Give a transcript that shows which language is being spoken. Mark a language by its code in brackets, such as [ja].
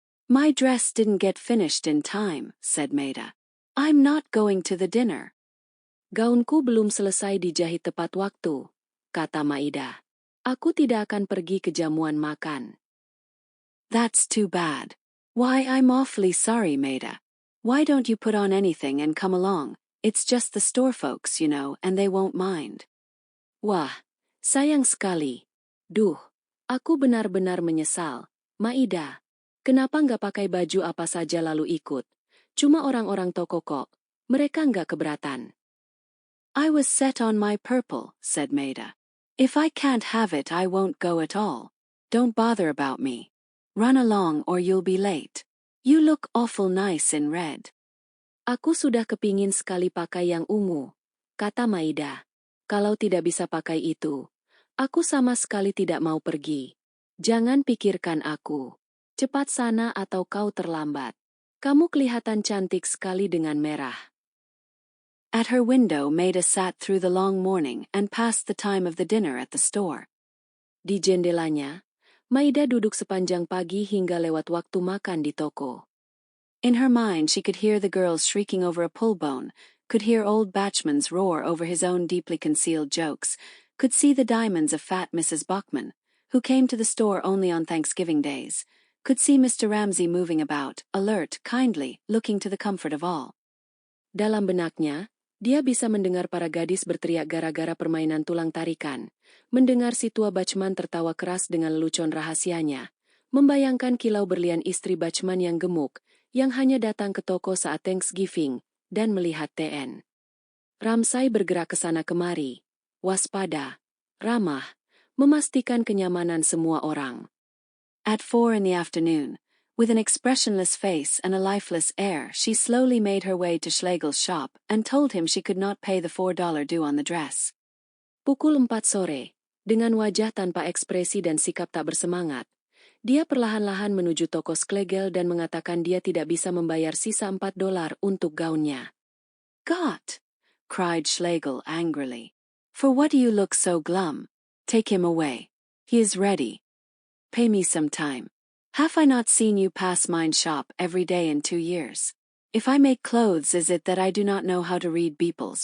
[en] My dress didn't get finished in time, said Maida. I'm not going to the dinner. [id] Gaunku belum selesai dijahit tepat waktu, kata Maida. Aku tidak akan pergi ke jamuan makan. [en] That's too bad. Why, I'm awfully sorry, Maida. Why don't you put on anything and come along? It's just the store folks, you know, and they won't mind. [id] Wah, sayang sekali. Duh, aku benar-benar menyesal. Maida, kenapa nggak pakai baju apa saja lalu ikut? Cuma orang-orang toko kok. Mereka nggak keberatan. [en] I was set on my purple, said Maida. If I can't have it, I won't go at all. Don't bother about me. Run along or you'll be late. You look awful nice in red. [id] Aku sudah kepingin sekali pakai yang ungu, kata Maida. Kalau tidak bisa pakai itu, aku sama sekali tidak mau pergi. Jangan pikirkan aku. Cepat sana atau kau terlambat. Kamu kelihatan cantik sekali dengan merah. [en] At her window, Maida sat through the long morning and passed the time of the dinner at the store. [id] Di jendelanya, Maida duduk sepanjang pagi hingga lewat waktu makan di toko. [en] In her mind she could hear the girls shrieking over a pull bone, could hear old Batchman's roar over his own deeply concealed jokes, could see the diamonds of fat Mrs. Buckman, who came to the store only on Thanksgiving days, could see Mr. Ramsey moving about, alert, kindly, looking to the comfort of all. [id] Dalam benaknya, dia bisa mendengar para gadis berteriak gara-gara permainan tulang tarikan, mendengar si tua Batchman tertawa keras dengan lelucon rahasianya, membayangkan kilau berlian istri Batchman yang gemuk, yang hanya datang ke toko saat Thanksgiving, dan melihat TN. Ramsay bergerak ke sana kemari. waspada, ramah, memastikan kenyamanan semua orang. [en] At 4 in the afternoon, with an expressionless face and a lifeless air, she slowly made her way to Schlegel's shop and told him she could not pay the $4 due on the dress. [id] Pukul 4 sore, dengan wajah tanpa ekspresi dan sikap tak bersemangat, dia perlahan-lahan menuju toko Schlegel dan mengatakan dia tidak bisa membayar sisa $4 untuk gaunnya. [en] "God!" cried Schlegel angrily. "For what do you look so glum? Take him away. He is ready. Pay me some time. Have I not seen you pass mine shop every day in 2 years? If I make clothes, is it that I do not know how to read Beeples?